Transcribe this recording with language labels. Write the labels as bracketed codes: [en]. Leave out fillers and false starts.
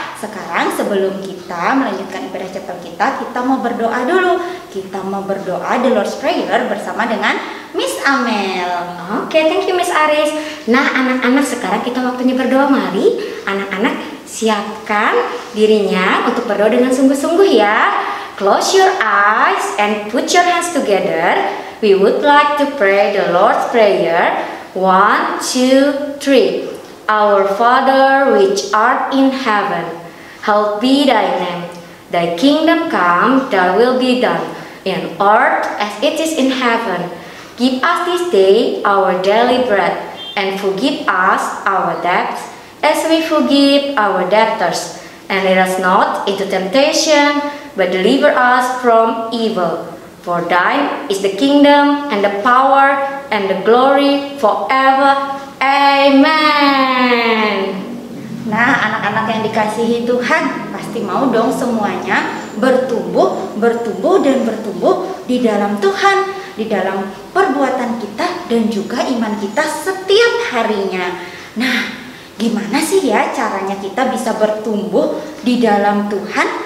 [id] Sekarang sebelum kita melanjutkan ibadah chapel kita mau berdoa dulu. Kita mau berdoa the Lord's Prayer bersama dengan Miss Amel. [en] Oke, thank you Miss Aris. [id] Nah, anak-anak, sekarang kita waktunya berdoa. Mari anak-anak siapkan dirinya untuk berdoa dengan sungguh-sungguh ya. [en] Close your eyes and put your hands together. We would like to pray the Lord's Prayer. 1, 2, 3. Our Father which art in heaven, hallowed be thy name. Thy kingdom come, thy will be done, in earth as it is in heaven. Give us this day our daily bread, and forgive us our debts, as we forgive our debtors. And lead us not into temptation, but deliver us from evil. For thine is the kingdom, and the power, and the glory forever. Amen. [id] Nah, anak-anak yang dikasihi Tuhan, pasti mau dong semuanya bertumbuh dan bertumbuh di dalam Tuhan, di dalam perbuatan kita dan juga iman kita setiap harinya. Nah, gimana sih ya caranya kita bisa bertumbuh di dalam Tuhan?